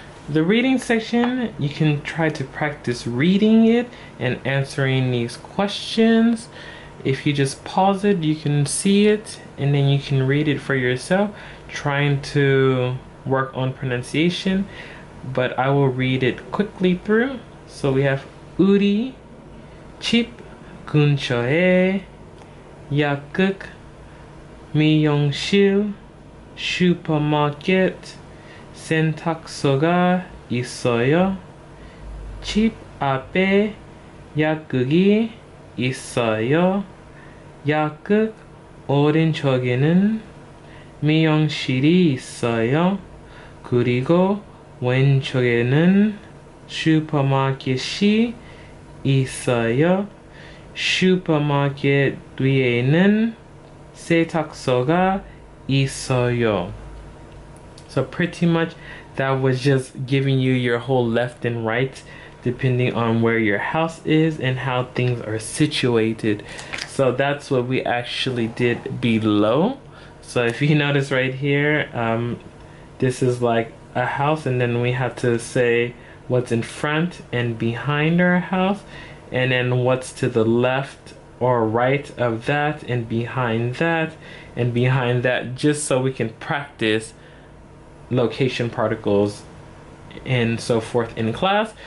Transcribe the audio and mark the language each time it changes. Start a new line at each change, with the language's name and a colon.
English: The reading section, you can try to practice reading it and answering these questions. If you just pause it, you can see it, and then you can read it for yourself, trying to work on pronunciation. But I will read it quickly through.
Korean: So we have 우리 집 근처에 약국, 미용실, 슈퍼마켓, 세탁소가 있어요. 집 앞에 약국이 있어요. 약국 오른쪽에는 미용실이 있어요. 그리고 왼쪽에는 슈퍼마켓이 있어요. 슈퍼마켓 뒤에는 세탁소가 있어요.
English: So pretty much that was just giving you your whole left and right depending on where your house is and how things are situated. So that's what we actually did below. So if you notice right here, this is like a house, and then we have to say what's in front and behind our house, and then what's to the left or right of that, and behind that, and behind that, just so we can practice location particles and so forth in class.